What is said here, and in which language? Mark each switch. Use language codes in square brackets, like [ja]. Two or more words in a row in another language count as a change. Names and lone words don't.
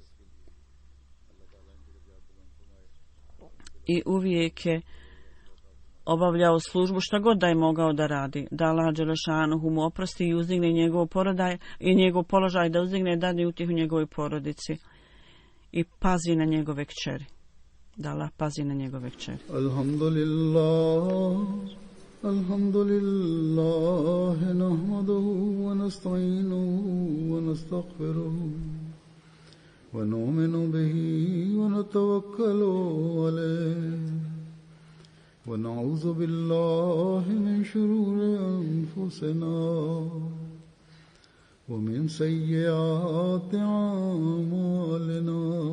[bs] I uvijek je obavljao službu šta god da je mogao da radi, da Allah dželešanuhu mu oprosti i uzdigne njegov porodaj i njegov položaj, da uzdigne dadne utjehu njegovoj porodici i pazi na njegove kćeri. Da Allah pazi na njegove kćeri. [ar] الحمد لله نحمده ونستعينه ونستغفره ونؤمن به ونتوكل عليه ونعوذ بالله من شرور أنفسنا ومن سيئات أعمالنا.